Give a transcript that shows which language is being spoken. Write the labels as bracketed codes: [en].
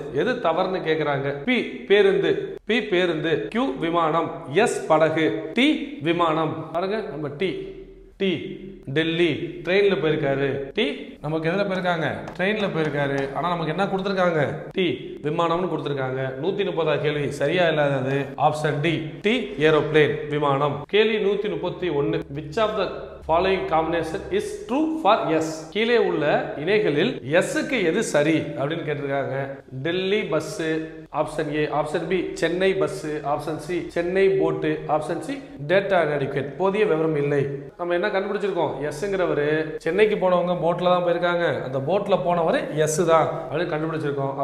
[ta] எது தவறுன்னு கேட்கிறாங்க. பி பேருந்து, Q விமானம், S படகு, T விமானம். பாருங்க, நம்ம டி டெல்லி ட்ரெயின்ல போயிருக்காரு. டி நமக்கு எதுல போயிருக்காங்க? ட்ரெயின்ல போயிருக்காரு. ஆனா நமக்கு என்ன கொடுத்திருக்காங்க? டி விமானம்னு கொடுத்திருக்காங்க. 130 கேள்வி சரியா இல்லாதது ஆப்ஷன் டி டி ஏரோப்ளேன் விமானம். [en] கேள்வி 131 which of the following combination is true for S? [ta] கீழே உள்ள இணைகளில் S க்கு எது சரி அப்படின்னு கேட்டிருக்காங்க. Delhi bus option A, option B Chennai bus, option C Chennai போட்டு, ஆப்ஷன் சி டேட்டா inadequate போதிய விவரம் இல்லை. நம்ம என்ன கண்டுபிடிச்சிருக்கோம்? எஸ்ங்கிறவரு சென்னைக்கு போனவங்க போட்ல தான் போயிருக்காங்க, அந்த போட்ல போனவர் எஸ் தான் அப்படின்னு கண்டுபிடிச்சிருக்கோம்.